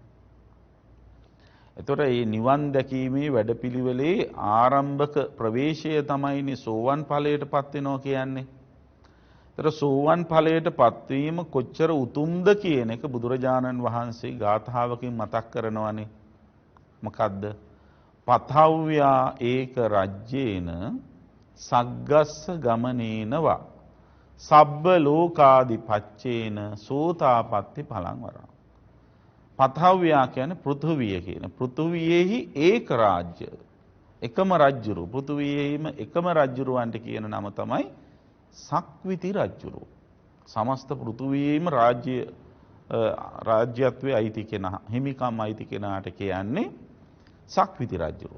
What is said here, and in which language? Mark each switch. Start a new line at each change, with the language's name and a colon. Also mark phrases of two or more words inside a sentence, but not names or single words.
Sinhala: එතකොට මේ නිවන් දැකීමේ වැඩපිළිවෙලේ ආරම්භක ප්‍රවේශය තමයිනේ සෝවන් ඵලයටපත් වෙනවා කියන්නේ. ඒතර සෝවන් ඵලයටපත් වීම කොච්චර උතුම්ද කියන එක බුදුරජාණන් වහන්සේ ගාථාවකින් මතක් කරනවානේ.
Pali: මොකද්ද? පතව්‍යා ඒක රජ්‍යේන සග්ගස්ස ගමනේනවා සබ්බ ලෝකාදි පච්චේන සෝතාපට්ටි පලං වරං.
Sinhala: පතව්‍යා කියන්නේ පෘථුවිය කියන. පෘථුවියෙහි ඒක රාජ්‍ය. එකම රජුරු. පෘථුවියෙහිම එකම රජුරවන්ට කියන නම තමයි සක්විති රජුරු. සමස්ත පෘථුවියෙහිම රාජ්‍යත්වයේ අයිති කෙනා, හිමිකම් අයිති කෙනාට කියන්නේ සක්විති රජුරු.